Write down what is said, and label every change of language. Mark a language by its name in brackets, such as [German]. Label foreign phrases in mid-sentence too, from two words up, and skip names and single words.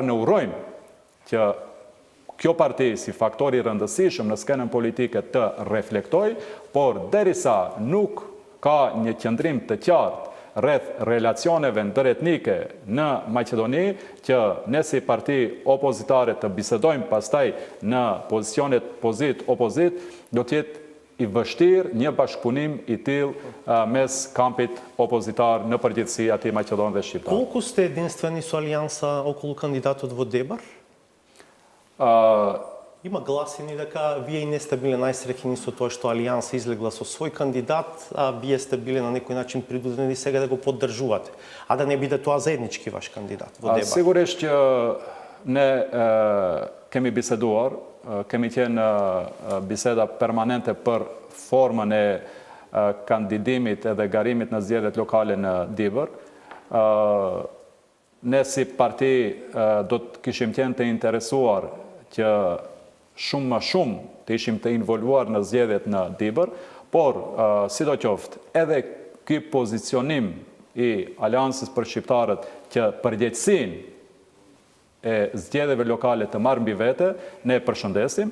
[Albanian] Ne urojmë që kjo parti si faktor i rëndësishëm në skenën politike të reflektoj, por derisa nuk ka një qëndrim të qartë rreth relacioneve ndëretnike në Maqedoni, që ne si parti opozitare të bisedojmë pastaj në pozicionet pozit-opozit, do t'jetë i vështirë një bashkëpunim i tillë mes kampit opozitar në përgjithësi atij Maqedon dhe Shqiptar. [Macedonian] Колку сте единствени со алијанса околу кандидатот во Дебар? Има гласини дека вие и не сте биле најсреќни со тоа што Алијанса излегла со свој кандидат, а вие сте биле на некој начин принудени сега да го поддржувате, а да не биде тоа заеднички ваш кандидат во Дебар. [Albanian] Sigurisht që ne kemi biseduar, kemi qenë biseda permanente për formën e kandidimit edhe garimit në zgjedhjet lokale në Dibër. Ne si parti do të kishim qenë të interesuar që shumë më shumë të ishim të involuar në zgjedhjet në Dibër, por sidoqoftë edhe ky pozicionim i Aleancës për Shqiptarët që përgjegjësinë e zgjedhjeve lokale të marrë mbi vete, ne përshëndesim.